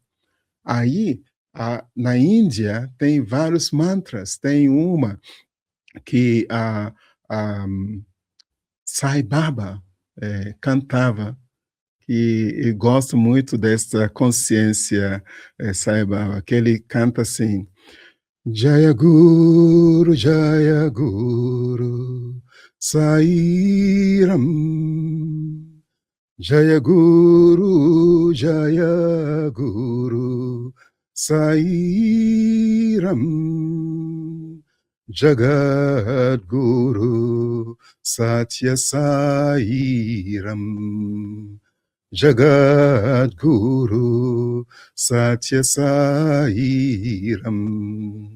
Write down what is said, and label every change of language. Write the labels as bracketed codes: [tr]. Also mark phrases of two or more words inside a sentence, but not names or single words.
[pt] Aí, na Índia, tem vários mantras. Tem uma que Sai Baba cantava, e eu gosto muito dessa consciência, Sai Baba, que ele canta assim: [sa] Jaya Guru, Sairam, Jaya Guru, Sairam, Jagat Guru, Satya Sairam, Jagat Guru, Satya Sairam.